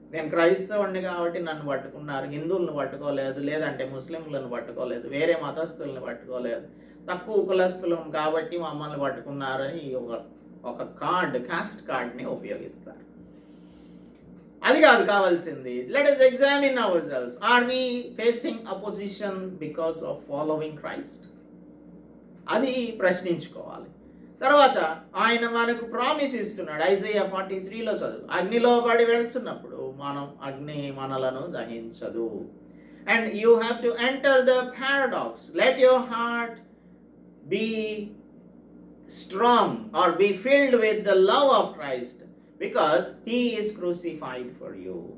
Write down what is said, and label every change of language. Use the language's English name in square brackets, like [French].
[Telugu] నేను క్రైస్తవుడిని కాబట్టి నన్ను పట్టుకున్నారు, హిందువులను పట్టుకోలేదు, లేదంటే ముస్లింలను పట్టుకోలేదు, వేరే మతస్థులను పట్టుకోలేదు, తక్కువ కులస్తులం కాబట్టి మమ్మల్ని పట్టుకున్నారని ఒక కాస్ట్ కార్డ్ని ఉపయోగిస్తారు. అది కాదు కావాల్సింది. [English] Let us examine ourselves. Are we facing opposition because of following Christ? [Telugu] అది ప్రశ్నించుకోవాలి. తర్వాత ఆయన మనకు ప్రామిస్ ఇస్తున్నాడు. ఐజైయా 43లో చదువు. అగ్నిలో పడి వెళ్తున్నప్పుడు అగ్ని మనలను దహించదు. [English] And you have to enter the paradox. Let your heart be strong or be filled with the love of Christ because he is crucified for you.